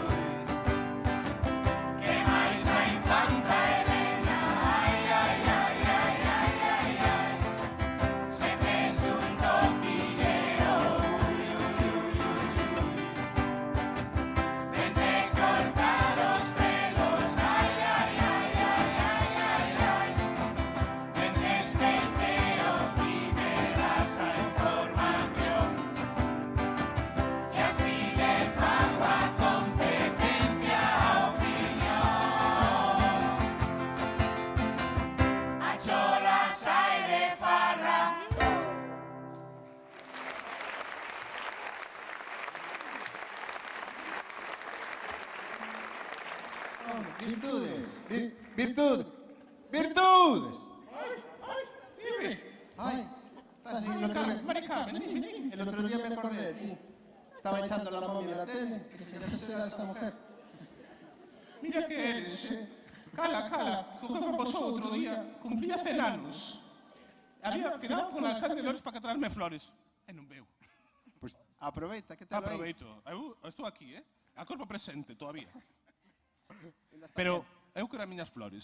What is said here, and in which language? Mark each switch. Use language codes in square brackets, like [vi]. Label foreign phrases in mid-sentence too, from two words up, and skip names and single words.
[gl] que máis a infanta Elena, ai, ai, ai, ai, ai, ai, ai, se tes un toquilleo, ui, ui, ui, tente cortar os pelos, ai, ai, ai, ai, ai, ai, ai, tentes peiteo, ti me das a información e así le fago a competencia a opinión. A cholas hai de farra. Virtudes. Virtudes. Virtudes. [es] Dime. Ay, el otro día, Mari Carmen, dime. el otro día me acordé de ti. Estaba echando la momia en la tele. Que ya será esta mujer. Mira que eres. [gl] Cala, cala, que como pasou outro día, cumplía 100 anos. [es] Había quedado con o alcalde de Lores para que traerme flores. [gl] E non veu. Pues aproveita, que te lo Aproveito. Eu estou aquí, a corpo presente todavía. Pero eu quero as miñas flores,